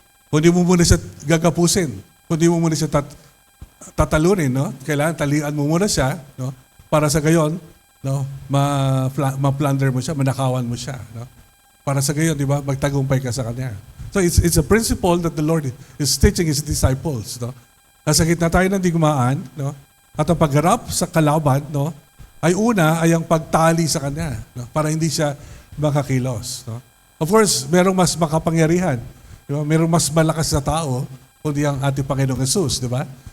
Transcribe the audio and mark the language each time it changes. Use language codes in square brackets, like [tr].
[tl] Kung di mo muna siya gagapusin, kung di mo muna siya tatalunin, no? Kailangan talian mo muna siya, no? Para sa gayon, no, ma-plunder mo siya, manakawan mo siya, no? Para sa gayon, di ba, magtagumpay ka sa kanya. [en] So it's a principle that the Lord is teaching His disciples, no? [tl] Nasa gitna tayo ng digmaan, no? At ang pagharap sa kalaban, no, ay ang pagtali sa kanya, no? Para hindi siya makakilos, no? [en] Of course, [tl] merong mas makapangyarihan. Diba? Mayroong mas malakas na tao kundi ang ating Panginoong Jesus, di ba?